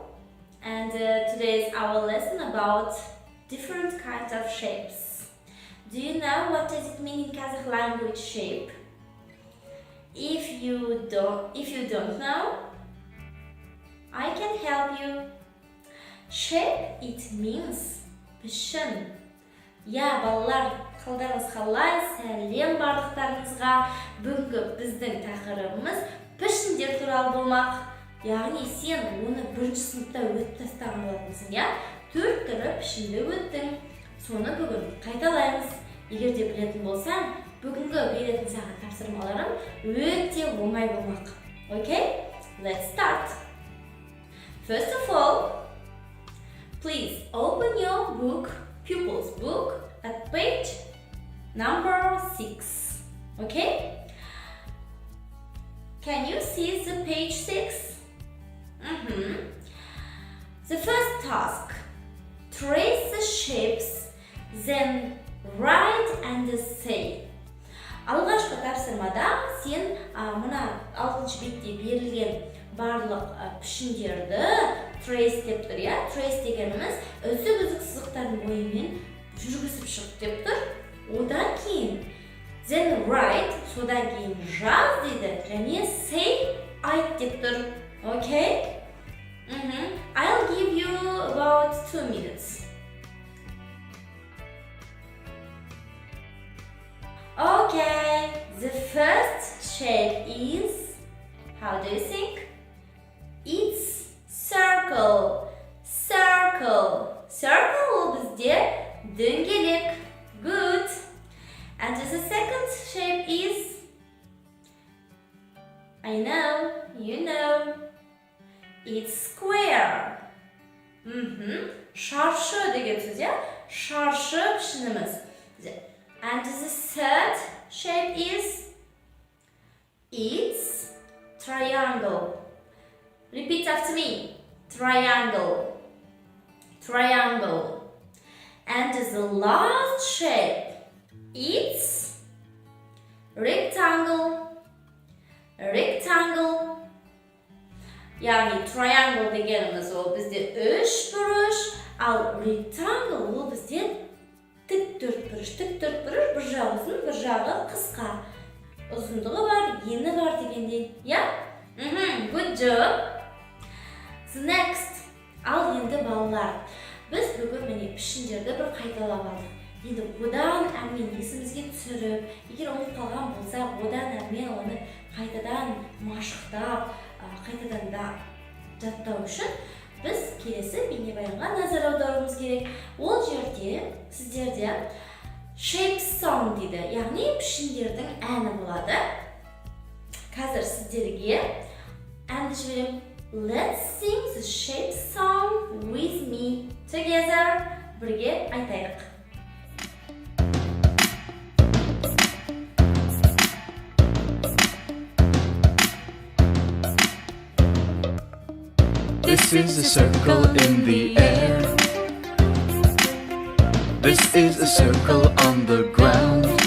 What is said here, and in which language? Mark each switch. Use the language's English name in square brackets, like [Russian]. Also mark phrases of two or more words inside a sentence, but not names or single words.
[English] And today is our lesson about different kinds of shapes. Do you know what does it mean in Kazakh language, shape? If you don't know, I can help you. Shape, it means пішін. [Kazakh] Ya балалар, қалдарыңыз қалай? Сәлем барлықтарыңызға. Бүгінгі біздің тақырыбымыз пішіндер туралы болмақ. Яғни сен оны бірінші сыныпта өтіп тастаған болатынсың, я? 4 түрі пішінді өттің. Соны бүгін қайталаймыз. Егер де білетін болсаң, бүгінгі беретін саған тапсырмаларым өте оңай болмақ. [English] Okay? Let's start. First of all, please open your book, pupil's book, at page number 6. Okay? Can you see the page 6? The first task, trace the shapes, then write and say. [Kazakh] Алғашқы тапсырмада сен мына 6-шы бетте берілген барлық пішіндерді trace деп тұр, я? Trace дегеніміз үзік сызықтардың бойымен жүргізіп шық деп тұр. Одан кейін [English] then write, [Kazakh] содан кейін жаз дейді, және say, айт деп тұр. [English] Okay? I'll give you about 2 minutes. Okay, the first shape is, how do you think? It's circle. [Kazakh] Circle. Circle ол бізде дөңгелек. [English] Good. And the second shape is, I know, you know, it's square. [Kazakh] Шаршы деген сөз, я? Шаршы пішініміз. [English] And the third shape is, it's triangle. Repeat after me. Triangle. Triangle. And the last shape, it's rectangle. Rectangle. [Kazakh] Яғни triangle дегеніміз ол бізде 3 бұрыш, ал rectangle ол бізде тік төртбұрыш. Тік төртбұрыш бір жағы ұзын, бір жағы қысқа. Ұзындығы бар, ені бар дегендей. [English] Yeah? Good job. The next. [Kazakh] Ал енді балалар. Біз бүгін міне пішіндерді бір қайталап алдық. Енді одан әрмен есімізге түсіріп, егер ұмытып қалған болса, одан әрмен оны қайтадан машықтап, қайтадан да жаттау үшін біз келесі бейнебаянға назар аударуымыз керек. Ол жерде сіздерде [English] shape song [Kazakh] дейді, яғни пішіндердің әні болады. Қазір сіздерге әнді жіберем. [English] Let's sing the shape song with me together. [Kazakh] Бірге айтайық. [English] This is a circle in the air. This is a circle on the ground.